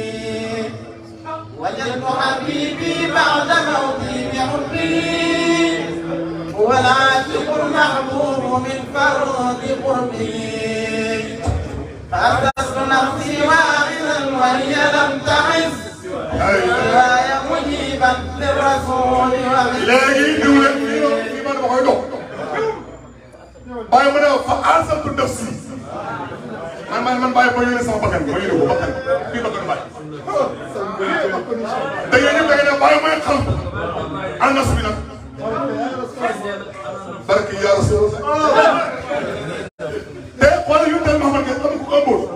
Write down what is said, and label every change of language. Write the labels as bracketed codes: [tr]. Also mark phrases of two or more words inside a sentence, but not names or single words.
[ar] وجدت حبيبي بعد موتي بحبه هو العاشق المحبوب من فرض قربه فأسست نفسي واعظا وهي لم تعز وهي مجيبا للرسول [wo] léegi diw leen fii man ma koy dox bàyyi ma ne [ar] فأسست نفسي [wo] man bàyyi ba yónnee sama bakkan ma yónnee ko bakkan bii bakkan bàyyi te yéen ñëpp da ngeen ne bàyyi may xam ànd na subi nag barke [ar] يا رسول الله [wo] te xoolal yu tel Muhammad nga xam ko